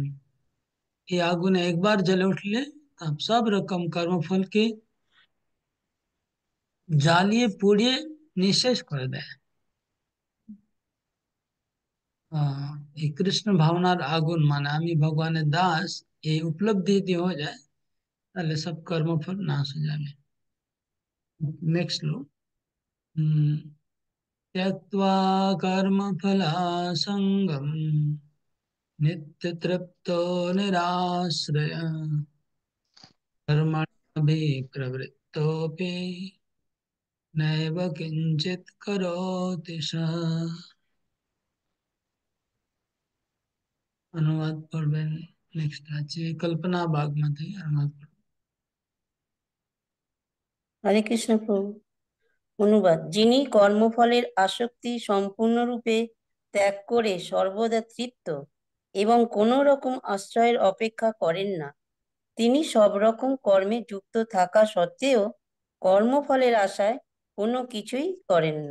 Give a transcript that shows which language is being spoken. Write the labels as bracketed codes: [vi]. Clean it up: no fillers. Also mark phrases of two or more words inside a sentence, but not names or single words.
[bn] এই আগুনে একবার জ্বলে উঠলে তब सब রকম কর্মফলকে জ্বালিয়ে পুড়িয়ে নিঃশেষ করে দেয়। আহ এই কৃষ্ণ ভাবনার আগুন মানে আমি ভগবানের দাস, এই উপলব্ধি যদি হয়ে যায় তাহলে সব কর্মফল নাশ হয়ে যাবে। নেক্সট লো। [sa] त्यक्त्वा कर्मफलासङ्गम् नित्यतृप्तो निराश्रय कर्मभिप्रवृत्तोऽपि नैव किञ्चित् करोति सः। [bn] অনুবাদ পড়বেন। নেক্সট আছে কল্পনা বাগমাতি, অনুবাদ পড়বেন। হরে কৃষ্ণ প্রভু। অনুবাদ: যিনি কর্মফলের আসক্তি সম্পূর্ণরূপে ত্যাগ করে সর্বদা তৃপ্ত এবং কোনো রকম আশ্রয়ের অপেক্ষা করেন না, তিনি সব রকম কর্মে যুক্ত থাকা সত্ত্বেও কর্মফলের আশায় কোনো কিছুই করেন না।